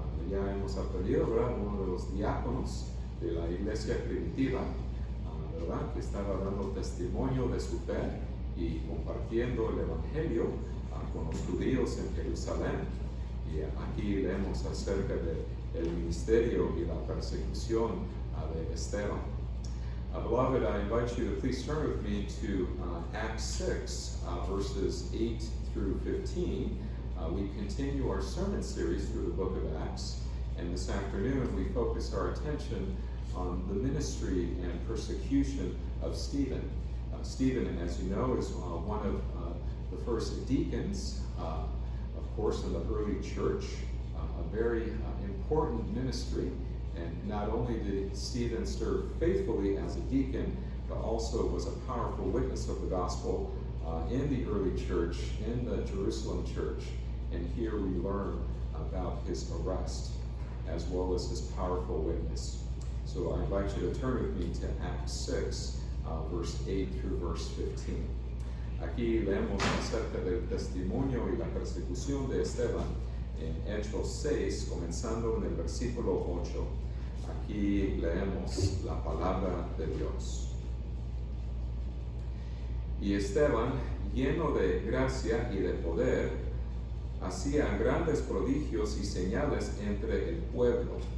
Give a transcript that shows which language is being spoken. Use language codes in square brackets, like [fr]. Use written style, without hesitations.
[es] Ya hemos aprendido, ¿verdad? Uno de los diáconos de la iglesia primitiva, ¿verdad? Que estaba dando testimonio de su fe y compartiendo el evangelio con los judíos en Jerusalén. Y aquí leemos acerca del ministerio y la persecución de Esteban. [en] Beloved, I invite you to please turn with me to Acts 6, verses 8 through 15. We continue our sermon series through the book of Acts, and this afternoon we focus our attention on the ministry and persecution of Stephen. Stephen, as you know, is one of the first deacons, of course, in the early church, a very important ministry. And not only did Stephen serve faithfully as a deacon, but also was a powerful witness of the gospel in the early church, in the Jerusalem church. And here we learn about his arrest, as well as his powerful witness. So I invite you to turn with me to Acts 6, verse 8 through verse 15. [es] Aquí leemos acerca del testimonio y la persecución de Esteban en Hechos 6, comenzando en el versículo 8. Aquí leemos la palabra de Dios. Y Esteban, lleno de gracia y de poder, hacía grandes prodigios y señales entre el pueblo.